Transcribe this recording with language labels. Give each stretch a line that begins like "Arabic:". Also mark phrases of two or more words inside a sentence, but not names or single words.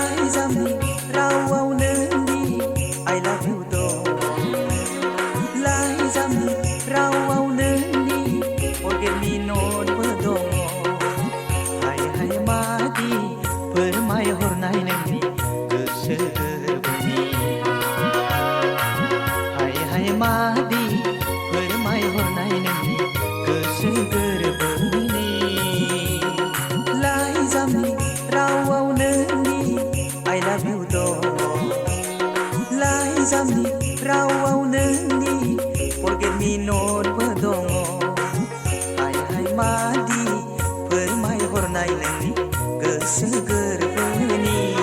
Bodo: लाइजामनि रावाव नोंनि
English: I love you
Bodo: दं लाइजामनि रावाव नोंनि
English: forget me not
Bodo: बो दङ हाय हाय मादि फोरमायहरनाय नोंनि गोसो गोरबोनि हाय हाय मादि फोरमायहरनाय नोंनि गोसो गोरबोनि लाइजामनि रावाव नोंनि
English: I love you
Bodo: दं लाइजामनि रावाव नोंनि
English: forget me not
Bodo: बो दङ हाय हाय मादि फोरमायहरनाय नोंनि गोसो गोरबोनि